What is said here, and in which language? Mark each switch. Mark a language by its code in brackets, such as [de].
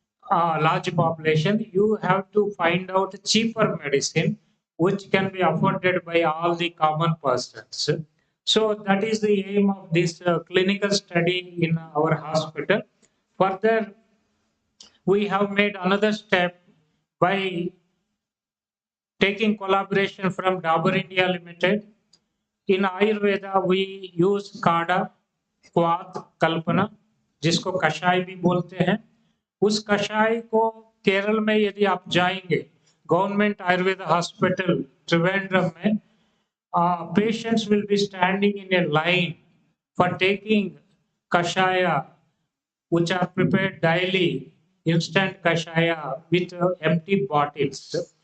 [en] large population, you have to find out cheaper medicine which can be afforded by all the common persons. So that is the aim of this clinical study in our hospital. Further, we have made another step by taking collaboration from Dabur India Limited. In Ayurveda, we use [hi] काढ़ा, क्वाथ, कल्पना, जिसको कषाय भी बोलते हैं. उस कषाय को केरल में यदि आप जाएंगे, गवर्नमेंट आयुर्वेदा हॉस्पिटल त्रिवेंद्रम में, [en] patients will be standing in a line for taking kashaya, which are prepared daily, instant kashaya with empty bottles.